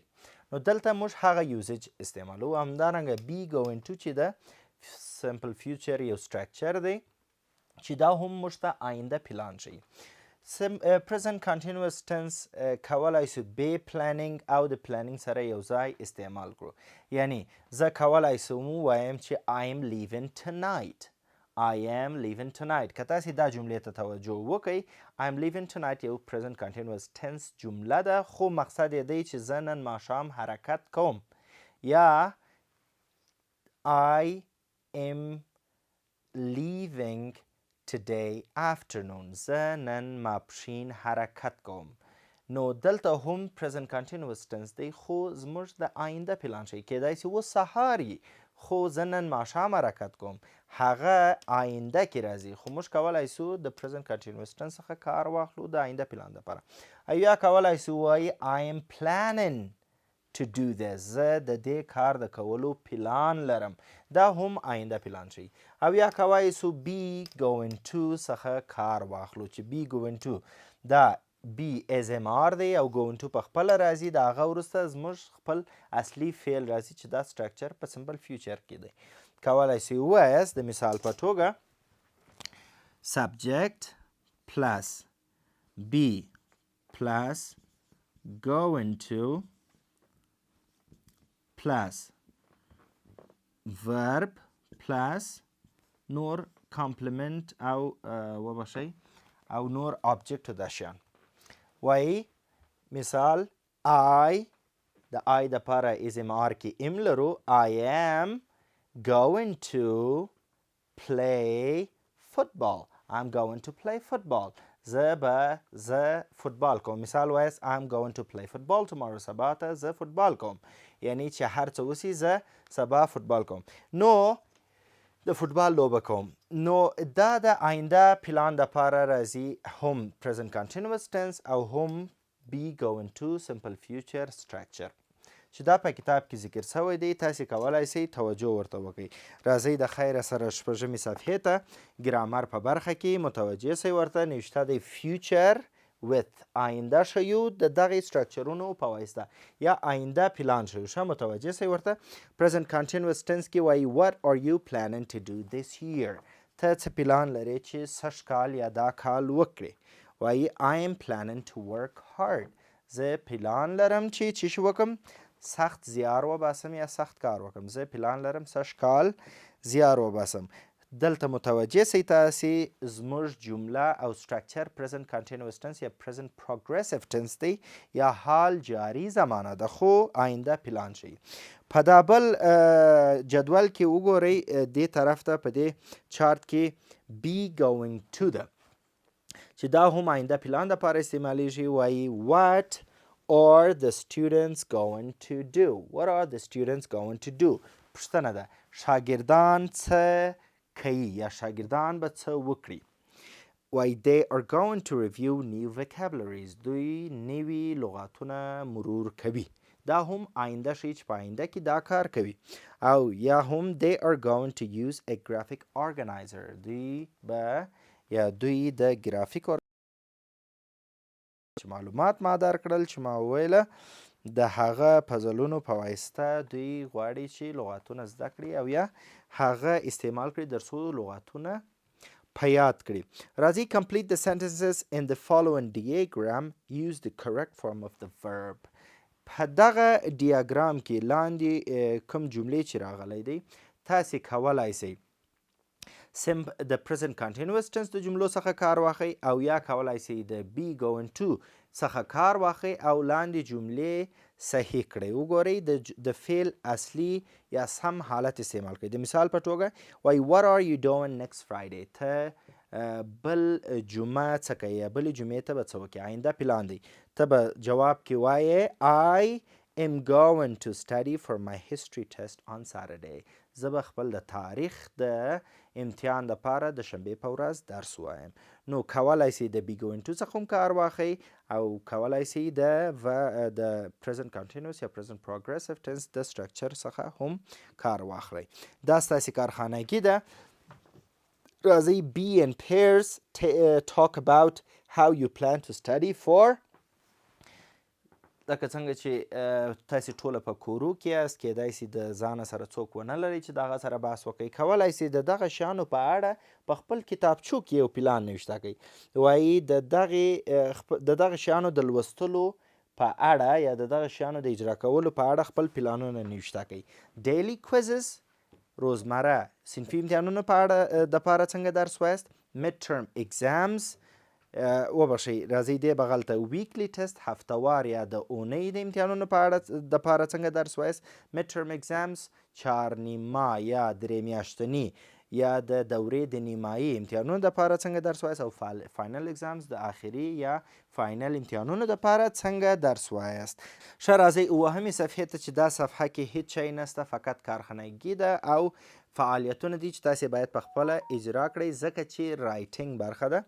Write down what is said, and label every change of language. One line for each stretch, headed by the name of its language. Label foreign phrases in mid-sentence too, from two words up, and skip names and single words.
Pashto: نو دلته موږ هغه یوزج استعمالو. همدارنګه
English: be going to
Pashto: چې د
English: simple future
Pashto: یو سټرکچر دی چې دا هم موږ ته آینده پلان ښیي.
English: present continuous tense
Pashto: کولی سو بې پلانینګ او د پلانینګ سره یو ځای استعمال کړو. یعنی زه کولی سم ووایم چې
English: I am leaving tonight. I am leaving tonight.
Pashto: که تاسې دا جملې ته توجه وکئ،
English: I am leaving tonight
Pashto: یو
English: present continuous tense
Pashto: جمله ده، خو مقصد یې دی چې زه نن ماښام حرکت کوم.
English: یا I am leaving today afternoon.
Pashto: زه نن ماپښین حرکت کوم. نو دلته هم
English: present continuous tense
Pashto: دی خو زموږ د آینده پلان ښیي. کیدای سي اوس سهار وي خو زه نن ماښام حرکت کوم، هغه آینده کې راځي، خو موږ کولی سو د
English: present continuous tense
Pashto: څخه کار واخلو د آینده پلان دپاره. او یا کولی سو ووایي
English: I am planning to do this.
Pashto: زه د دې کار د کولو پلان لرم، دا هم آینده پلان ښیي. او یا کولی سو
English: be going to
Pashto: څخه کار واخلو چې
English: be going to
Pashto: دا
English: be is am are
Pashto: دی او
English: going to
Pashto: په خپله راځي، د هغه وروسته زموږ خپل اصلي فعل راځي چې دا سټرکچر په
English: simple future
Pashto: کې دی. کولی سئ ووایاست د مثال په توګه
English: subject plus be plus going to plus verb plus
Pashto: نور complement او وبخښئ او نور object دا شیان. وایي مثال I د I دپاره
English: is am are
Pashto: کې ام لرو
English: I am going to play football. I'm going to play football.
Pashto: زه فوتبال کوم. مثال وایست
English: I'm going to play football tomorrow.
Pashto: سبا ته زه فوتبال کوم. یعنی چې هر څه وسي زه سبا فوتبال کوم. نو د فوټبال لوبه کوم. نو دا د آینده پلان دپاره راځي هم
English: present continuous tense
Pashto: او هم
English: be going to simple future structure
Pashto: چې دا په کتاب کې ذکر شوی دی. تاسې کولی شئ توجه ورته وکړئ. راځئ د خیره سره شپږمې صفحې ته ګرامر په برخه کې متوجه شئ. ورته نوشته دی
English: future with
Pashto: آینده ښیو د دغې سټرکچرونو په واسطه یا آینده پلان ښیو. ښه متوجه شئ ورته.
English: present continuous tense
Pashto: کې وایي
English: what are you planning to do this year.
Pashto: ته څه پلان لرې چې سږ کال یا دا کال وکړې.
English: وایي I am planning to work hard.
Pashto: زه پلان لرم چې څه شی وکړم؟ سخت زیار وباسم یا سخت کار وکړم. زه پلان لرم سږ کال زیار وباسم. دلته متوجه سئ تاسې زموږ جمله او سټرکچر
English: present continuous tense
Pashto: یا
English: present progressive tense
Pashto: دی یا حال جاری زمانه ده خو آینده پلان شي. په دا بل جدول کې وګورئ دې طرف ته په دې چارت کې
English: be going to
Pashto: ده چې دا هم آینده پلان دپاره استعمالیږي.
English: وایي what are the students going to do. What are the students going to do.
Pashto: پوښتنه ده شاګردان څه کوي یا شاګردان به څه وکړي.
English: وایي they are going to review new vocabularies.
Pashto: دوی نوي لغاتونه مرور کوي. دا هم آینده ښیي چې په آینده کې دا کار کوي. او یا هم
English: they are going to use a graphic organizer.
Pashto: دوی د ګرافیک چې معلومات ما درکړل چې ما وویله د هغه پزلونو په واسطه دوی غواړي چې لغاتونه زده کړي او یا هغه استعمال کړي تر څو لغاتونه په یاد کړي.
English: راځئ complete the sentences in the following diagram. Use the correct form of the verb.
Pashto: په دغه ډیاګرام کې لاندې کوم جملې چې راغلی دی تاسې کولی سئ د
English: present continuous tense
Pashto: د جملو څخه کار واخلئ او یا کولی سئ د
English: be going to
Pashto: څخه کار واخلئ او لاندې جملې صحیح کړئ. وګورئ د فعل اصلي یا سم حالت استعمال کړئ. د مثال په توګه وایي
English: what are you doing next Friday.
Pashto: ته بل جمعه څه کوې یا بلې جمعې ته به څه وکړې. آینده پلان دی. ته به جواب کې وایې
English: I am going to study for my history test on Saturday.
Pashto: زه به خپل د تاریخ د امتحان دپاره د شنبې په ورځ درس وایم. نو کولی سئ د
English: be going to
Pashto: څخه هم کار واخلئ او کولی سئ د
English: present continuous
Pashto: یا
English: present progressive tense
Pashto: د سټرکچر څخه هم کار واخلئ. دا ستاسې کارخانګي ده.
English: راځئ be in pairs talk about how you plan to study for.
Pashto: لکه څنګه چې تاسې ټوله په کورو کې یاست کیدای سي د ځانه سره څوک ونه لرئ چې د هغه سره بحث وکړئ. کولی سئ د دغه شیانو په اړه په خپل کتابچو کې یو پلان نوشته کړئ. وایي د دغه شیانو د لوستلو په اړه یا د دغه شیانو د اجرا کولو په اړه خپل پلانونه نوشته کړئ.
English: daily quizzes
Pashto: روزمره صنفي امتحانونو په اړه دپاره څنګه درس وایست.
English: midterm exams
Pashto: وبخښئ راځئ دې بغل ته
English: weekly test
Pashto: هفتهوار یا د اونۍ د امتحانونو په اړه دپاره څنګه درس وایست.
English: midterm exams
Pashto: چهارنیمه یا درې میاشتني یا د دورې د نیمایي امتحانونو دپاره څنګه درس وایست او
English: final exams
Pashto: د آخري یا فاینل امتحانونو دپاره څنګه درس وایست. ښه راځئ اووهمې صفحې ته چې دا صفحه کې هیڅ شی نسته فقط کارخانګي ده او فعالیتونه دي چې تاسې باید په خپله اجرا کړئ ځکه چې رایټینګ برخه ده.